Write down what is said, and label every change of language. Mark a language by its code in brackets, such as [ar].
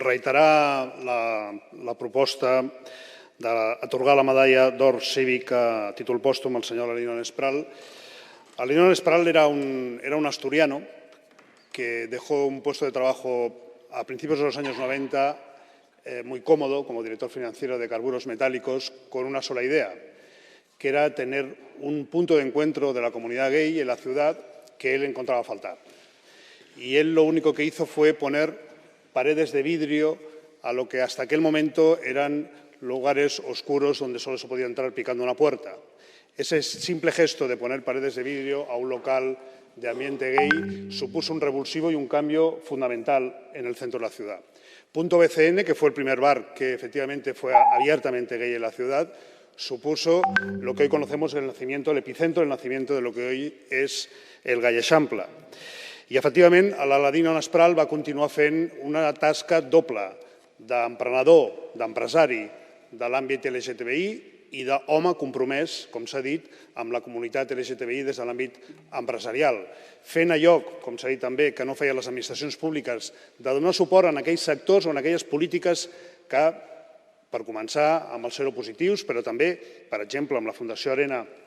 [ca] reiterar la proposta d'atorgar la medalla d'or cívic a títol pòstum al senyor Aladino Espral. [es] Aladino Espral era un asturiano que dejó un puesto de trabajo a principios de los años 90 muy cómodo como director financiero de Carburos Metálicos con una sola idea, que era tener un punto de encuentro de la comunidad gay en la ciudad que él encontraba faltar. Y él lo único que hizo fue poner paredes de vidrio a lo que hasta aquel momento eran lugares oscuros donde solo se podía entrar picando una puerta. Ese simple gesto de poner paredes de vidrio a un local de ambiente gay supuso un revulsivo y un cambio fundamental en el centro de la ciudad. Punto BCN, que fue el primer bar que efectivamente fue abiertamente gay en la ciudad, supuso lo que hoy conocemos el epicentro del nacimiento de lo que hoy és el Gai Eixample. [ca] I, efectivament, l'Aladino Espral va continuar fent una tasca doble d'emprenedor, d'empresari de l'àmbit LGTBI i d'home compromès, com s'ha dit, amb la comunitat LGTBI des de l'àmbit empresarial, fent allò, com s'ha dit també, que no feien les administracions públiques, de donar suport en aquells sectors o en aquelles polítiques que, per començar, amb els seropositius, però també, per exemple, amb la Fundació Arena,